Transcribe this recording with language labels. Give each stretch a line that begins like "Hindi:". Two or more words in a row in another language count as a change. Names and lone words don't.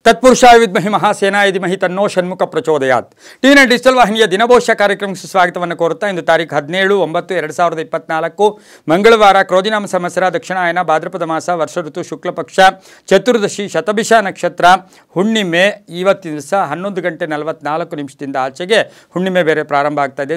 Sanskrit: तत्पुरुषाय विद्महे महासेनाय धीमहि तन्नो षण्मुख प्रचोदयात्
Kannada: टीवी ಡಿಜಿಟಲ್ ವಾಹಿನಿಯ ದಿನಭವಿಷ್ಯ ಕಾರ್ಯಕ್ರಮಕ್ಕೆ ಸ್ವಾಗತವನ್ನು ಕೋರುತ್ತಾ ಇಂದು ತಾರೀಖು 17/9/2024 ಮಂಗಳವಾರ ಕ್ರೋಧಿನಾಮ ಸಂವತ್ಸರ ದಕ್ಷಿಣಾಯನ ಭಾದ್ರಪದ ಮಾಸ ವರ್ಷ ಋತು ಶುಕ್ಲ ಪಕ್ಷ ಚತುರ್ದಶಿ ಶತಭಿಷ ನಕ್ಷತ್ರ ಹುಣ್ಣಿಮೆ ಇವತ್ತಿನ ದಿವಸ 11:44 ಆಚೆಗೆ ಹುಣ್ಣಿಮೆ ಬೇರೆ ಪ್ರಾರಂಭ ಆಗ್ತಾ ಇದೆ.